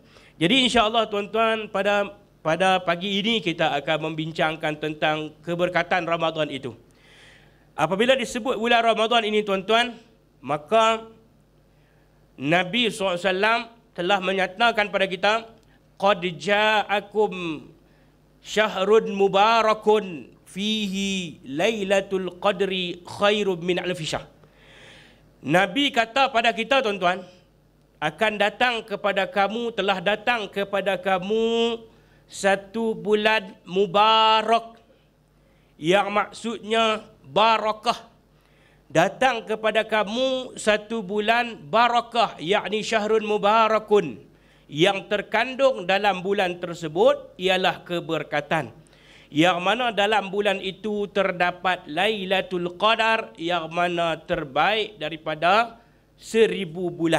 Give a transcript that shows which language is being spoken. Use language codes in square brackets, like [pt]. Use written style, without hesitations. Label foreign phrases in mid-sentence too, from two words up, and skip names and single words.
[ms] Jadi insya-Allah tuan-tuan, pada pagi ini kita akan membincangkan tentang keberkatan Ramadan itu. Apabila disebut bulan Ramadan ini tuan-tuan, maka Nabi SAW telah menyatakan pada kita, [ar] قد جاءكم شهر مبارك فيه ليلة القدر خير من ألف شهر. [ms] Nabi kata pada kita tuan-tuan, akan datang kepada kamu, telah datang kepada kamu satu bulan mubarak, yang maksudnya barakah. Datang kepada kamu satu bulan barakah, yakni [ar] شهر مبارك, [ms] yang terkandung dalam bulan tersebut ialah keberkatan, yang mana dalam bulan itu terdapat Lailatul Qadar, yang mana terbaik daripada 1000 bulan.